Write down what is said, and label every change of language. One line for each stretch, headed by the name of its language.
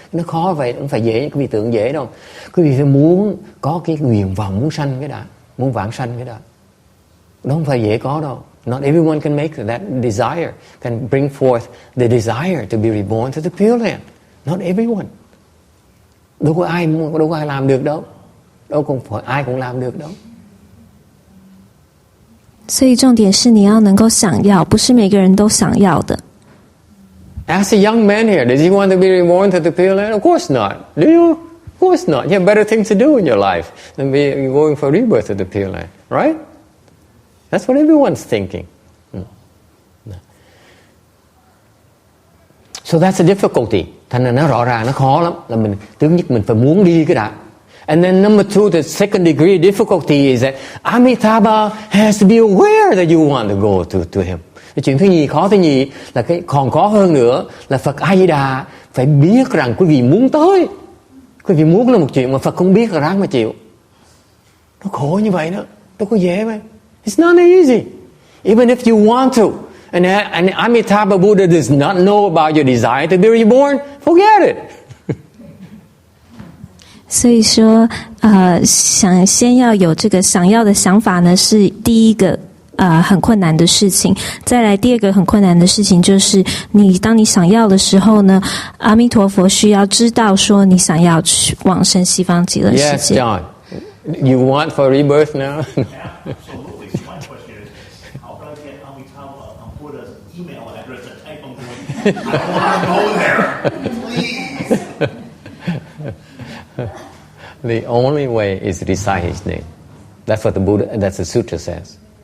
Vietnamese: Nó khó vậy, không phải dễ, quý vị tưởng dễ đâu. Quý vị phải muốn có cái nguyện vọng muốn sanh cái đã, muốn vãng sanh cái đã. Nó không phải dễ có đâu.
English: Not everyone can make that desire, can bring forth the desire to be reborn to the Pure Land. Not everyone.
Vietnamese: Đâu có ai làm được đâu. Đâu cũng phải ai cũng làm được đâu.
Chinese: 所以重点是你要能够想要，不是每个人都想要的。
English: Ask a young man here, does he want to be reborn to the Pure Land? Of course not. Do you? Of course not. You have better things to do in your life than be going for rebirth to the Pure Land, right? That's what everyone's thinking. So that's a difficulty.
Vietnamese: Thành ra nó rõ ràng, nó khó lắm. Là mình thứ nhất mình phải muốn đi cái đã.
English: And then number two, the second degree difficulty is that Amitabha has to be aware that you want to go to him.
Vietnamese: Cái chuyện thứ nhì, khó thứ nhì là cái còn khó hơn nữa là Phật A Di Đà phải biết rằng quý vị muốn tới. Quý vị muốn là một chuyện mà Phật không biết là ráng mà chịu. Nó khổ như vậy đó, đâu có dễ vậy.
English: It's not easy. Even if you want to, and Amitabha Buddha does not know about your desire to be reborn, forget it.
Chinese: 所以说，先要有这个想要的想法呢，是第一个很困难的事情。再来第二个很困难的事情就是，当你想要的时候呢，阿弥陀佛需要知道说你想要去往生西方极乐世界。
English: Yes, John. You want for rebirth now? Absolutely. My question is, how can I get Amitabha Buddha's email address to type them to him? I want to go there. Please. The only way is to recite his name. That's what that's the sutra says.